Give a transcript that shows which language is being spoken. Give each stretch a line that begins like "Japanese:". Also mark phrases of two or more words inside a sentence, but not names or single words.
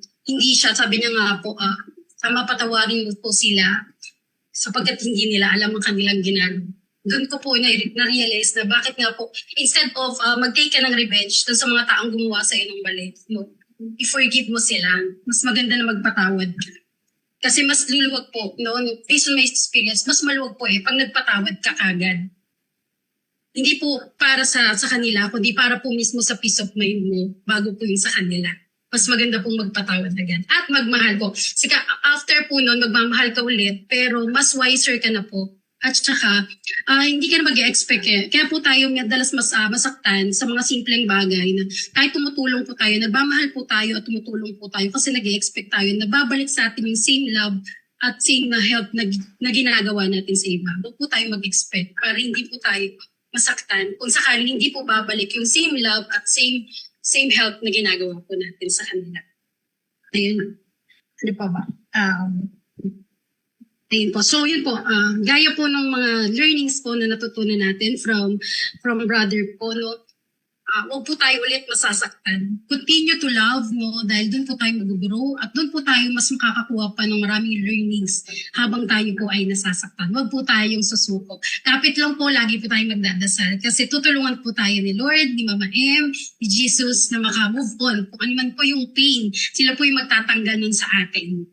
Filipino: Hindi siya, sabi niya nga po, patawarin mo po sila sapagkat hindi nila alam ang kanilang ginagawa. Doon ko po na-realize na bakit nga po,
English: instead of
Filipino: mag-take ka ng revenge dun sa mga taong gumawa sa'yo ng mali, no, i-forgive mo sila, mas maganda na magpatawad ka. Kasi mas luluwag po,
English: no, based on my experience,
Filipino: mas maluwag po pag nagpatawad ka kagad. Hindi po para sa kanila, kundi para po mismo sa
English: peace of mind
Filipino: mo bago po yung sa kanila. Mas maganda pong magpatawad agad. At magmahal po. Sika, after po nun, magmamahal ka ulit, pero mas wiser ka na po. At saka, hindi ka na mag-expect Kaya po tayo madalas masaktan sa mga simpleng bagay na kahit tumutulong po tayo, nagmamahal po tayo at tumutulong po tayo kasi nag-expect tayo na babalik sa atin yung
English: same love
Filipino: at same na help na ginagawa natin sa iba. Huwag po tayo mag-expect para hindi po tayo masaktan. Kung sakaling hindi po babalik yung
English: same love
Filipino: at
English: same help
Filipino: na ginagawa po natin sa kanila. Ayun. Ano pa ba? Ayun po. So, yun po. Gaya po ng mga learnings po na natutunan natin from brother po, no? Huwag po tayo ulit masasaktan.
English: Continue to love, no?
Filipino: Dahil doon po tayo mag-grow at doon po tayo mas makakakuha pa ng maraming learnings habang tayo po ay nasasaktan. Huwag po tayong susuko. Kapit lang po, lagi po tayo magdadasal kasi tutulungan po tayo ni Lord, ni Mama M, ni Jesus na maka-
English: move on.
Filipino: Kung ano man po yung pain, sila po yung magtatanggal nun sa atin.